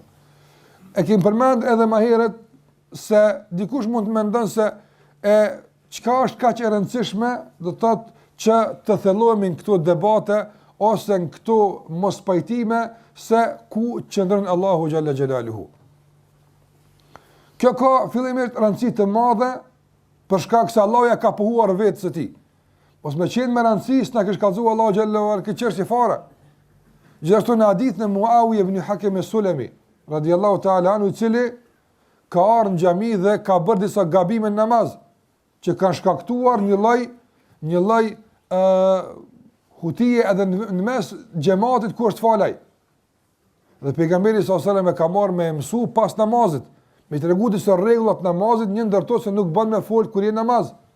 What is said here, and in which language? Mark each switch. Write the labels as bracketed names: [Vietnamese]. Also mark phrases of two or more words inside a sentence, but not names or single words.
[Albanian] E kemi përmend edhe më herët se dikush mund të mendon se çka është kaq e rëndësishme, do të thotë që të thellohemi në këto debate ose në këto mos pajtime se ku qëndron Allahu [Arabic] جل جلاله. [Albanian] Kjo ka fillimisht rëndësi të madhe për shkak se Allahu ja ka pohuar vetes së tij. Mos më qenë me rëndësi s'na ka shkallzuar Allahu [Arabic] جل وعلا [Albanian] këtë çështje fare. Gjithashtu në hadithin e Muawiya ibn Hakim as-Sulami [Arabic] رضي الله تعالى عنه, [Albanian] i cili ka ardhur në xhami dhe ka bërë disa gabime në namaz që kanë shkaktuar një lloj hutije edhe në mes xhamatit ku është falaj. Dhe pejgamberi [Arabic] صلى الله عليه وسلم [Albanian] e ka marrë me mësu pas namazit, me tregu disa rregullat namazit, një ndër to se nuk bën me fol kur je namaz.